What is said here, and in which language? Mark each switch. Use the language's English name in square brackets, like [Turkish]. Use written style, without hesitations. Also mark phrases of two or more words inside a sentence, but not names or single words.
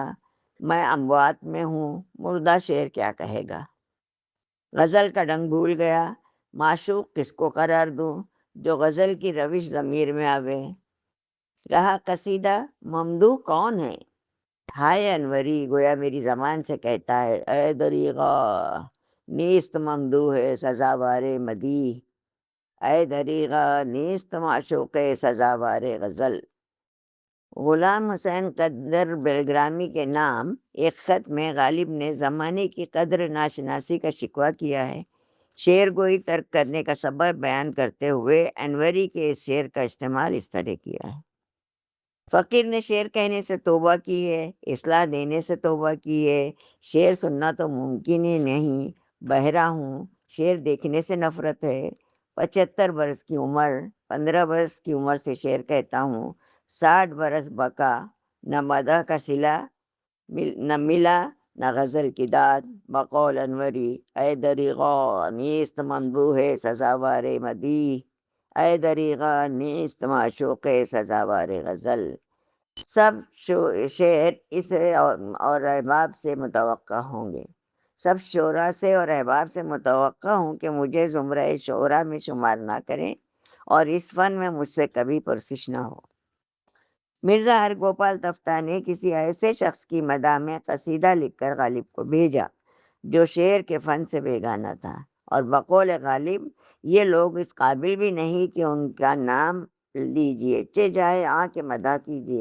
[Urdu] میں اموات میں ہوں، مردہ شعر کیا کہے گا۔ غزل کا ڈنگ بھول گیا، معشوق کس کو قرار دوں، جو غزل کی روش ضمیر میں آوے۔ رہا قصیدہ ممدوح کون ہے، ہائے انوری گویا میری زبان سے کہتا ہے: [Persian] اے دریغا نیست ممدوح سزاوار مدیح، اے دریغا نیست معشوق سزاوار غزل۔ [Urdu] غلام حسین قدر بیلگرامی کے نام ایک خط میں غالب نے زمانے کی قدر ناشناسی کا شکوہ کیا ہے۔ شعر گوئی ترک کرنے کا سبب بیان کرتے ہوئے انوری کے اس شعر کا استعمال اس طرح کیا ہے: فقیر نے شعر کہنے سے توبہ کی ہے، اصلاح دینے سے توبہ کی ہے، شعر سننا تو ممکن ہی نہیں، بہرا ہوں، شعر دیکھنے سے نفرت ہے، 75 برس کی عمر، 15 برس کی عمر سے شعر کہتا ہوں، 60 برس بکا، نہ مدح کا صلہ نہ ملا، نہ غزل کی داد، بقول انوری: [Persian] اے دریغا نیست ممدوح سزاوار مدیح، اے دریغا نیست معشوق سزاوار غزل۔ [Urdu] سب شعر اس اور احباب سے متوقع ہوں گے، سب شعراء سے اور احباب سے متوقع ہوں کہ مجھے زمرہ شعراء میں شمار نہ کریں اور اس فن میں مجھ سے کبھی پرسش نہ ہو۔ مرزا ہر گوپال تفتہ نے کسی ایسے شخص کی مداح میں قصیدہ لکھ کر غالب کو بھیجا جو شعر کے فن سے بیگانہ تھا، اور بقول غالب یہ لوگ اس قابل بھی نہیں کہ ان کا نام لیجئے، چہ جائے آ کے مداح کیجئے۔